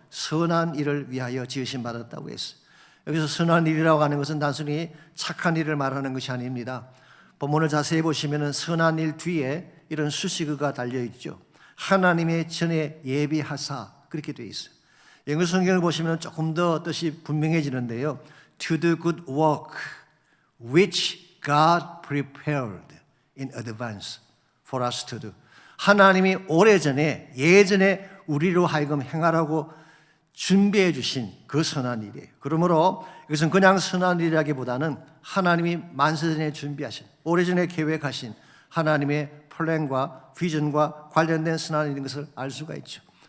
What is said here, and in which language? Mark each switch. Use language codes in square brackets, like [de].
[ko] 선한 일을 위하여 지으심 받았다고 했어요. 여기서 선한 일이라고 하는 것은 단순히 착한 일을 말하는 것이 아닙니다. 본문을 자세히 보시면 선한 일 뒤에 이런 수식어가 달려있죠. 하나님의 전에 예비하사, 그렇게 되어 있어요. 영어 성경을 보시면 조금 더 뜻이 분명해지는데요. [en] To do good work which God prepared in advance for us to do. [ko] 하나님이 오래전에 예전에 우리로 하여금 행하라고 준비해 주신 그 선한 일이에요. 그러므로 이것은 그냥 선한 일이라기보다는 하나님이 만세전에 준비하신, 오래전에 계획하신 하나님의 플랜과 비전과 관련된 선한 일인 것을 알 수가 있죠.